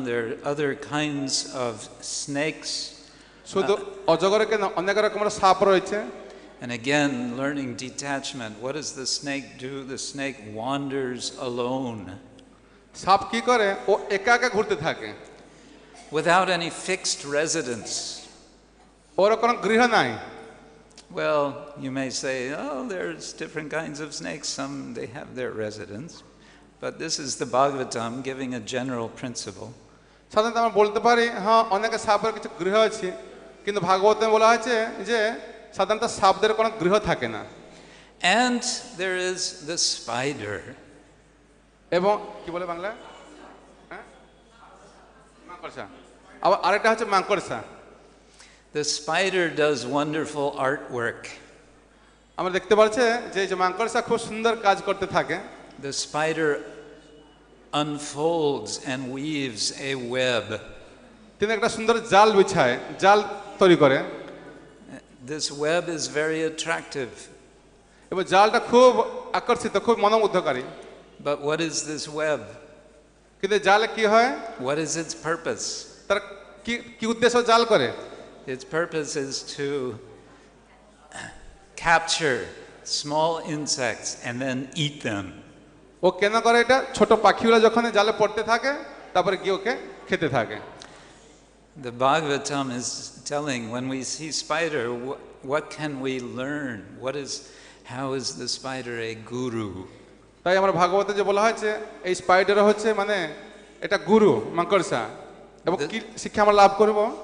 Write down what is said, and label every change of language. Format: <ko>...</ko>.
<en>There are other kinds of snakes.</en> <bn>শুধু অজগরে কেন, অনেক রকমের সাপ রয়েছে।</bn> <en>And again, learning detachment. What does the snake do? The snake wanders alone.</en> <bn>সাপ কি করে, ও একা একা ঘুরতে থাকে,</bn> <en>without any fixed residence.</en> <bn>ওর কোনো গৃহ নাই।</bn> <en>Well, you may say, oh, there's different kinds of snakes. Some, they have their residence. But this is the Bhagavatam giving a general principle.</en> <bn>সাধারণত আমরা বলতে পারি, হ্যাঁ অনেক সাপের কিছু গৃহ আছে, কিন্তু ভাগবতে বলা হয়েছে যে সাধারণত সাপদের কোনো গৃহ থাকে না।</bn> <en>And there is the spider.</en> <bn>এবং কি বলে বাংলা, হ্যাঁ মাকড়সা। আবার আরেকটা হচ্ছে মাকড়সা।</bn> <en>The spider does wonderful artwork.</en> <bn>আমরা দেখতে পাচ্ছি যে মাকড়সা খুব সুন্দর কাজ করতে থাকে।</bn> <en>The spider unfolds and weaves a web.</en> <bn>তিনি একটা সুন্দর জাল বিছায়, জাল তৈরি করে।</bn> <en>This web is very attractive.</en> <bn>এবং জালটা খুব আকর্ষিত, খুব মনোমুগ্ধকারী।</bn> <en>But what is this web?</en> <bn>কিন্তু জালে কি হয়,</bn> <en>What is its purpose?</en> <bn>তার কি উদ্দেশ্য জাল করে?</bn> <en>Its purpose is to capture small insects and then eat them.</en> <bn>ও কেন করে এটা, ছোট পাখিগুলো যখন জালে পড়তে থাকে তারপরে গিয়ে ওকে খেতে থাকে।</bn> <en>The Bhagavatam is telling, when we see spider, what can we learn? How is the spider a guru?</en> <bn>তাই আমরা ভাগবতে যে বলা হয়েছে এই স্পাইডার হচ্ছে মানে এটা গুরু মাকড়সা, এবং কি শিক্ষা আমরা লাভ করব?</bn>